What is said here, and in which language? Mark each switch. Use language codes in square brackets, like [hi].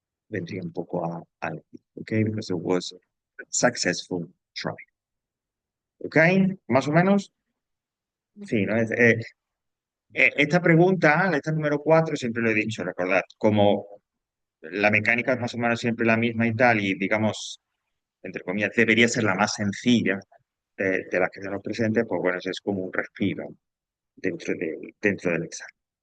[es] Vendría un poco a decir, ¿ok? [en] Because there was a successful trial. [es] ¿Ok? Más o menos. Sí, ¿no? Esta pregunta, esta número 4 siempre lo he dicho, recordad, como la mecánica es más o menos siempre la misma y tal, y digamos, entre comillas, debería ser la más sencilla de las que se nos presente, pues bueno, eso es como un respiro dentro del examen.